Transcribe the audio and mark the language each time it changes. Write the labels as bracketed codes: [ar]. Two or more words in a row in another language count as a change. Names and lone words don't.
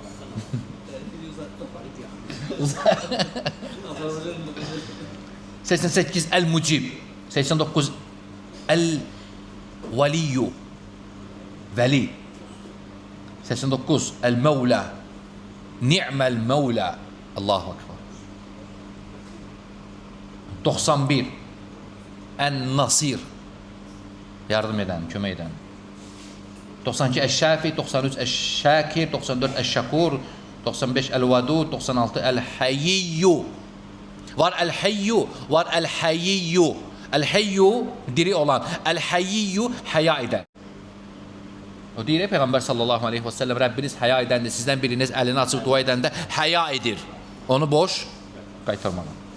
[az] 88 El-Mucib, 89 El-Valiyu, Vəli, 89 El-Mevla, [ar] نعم المولى، الله أكبر. [az] 91 En-Nasir, yardım edən, kömək edən. 92 El-Şafi, 93 El-Şakir, 94 El-Şakur, 95 El-Vadud, 96 El-Hayiyyu. Var El-Hayyu, var El-Hayiyyu. Əl-Həyyu diri olan, Əl-Həyyiyyu həya edən. O deyir, Peyğəmbər [ar] صلى الله عليه وسلم, [az] Rəbbiniz həya edəndə, sizdən biriniz əlini açıb dua edəndə həya edir. Onu boş qaytarmadan.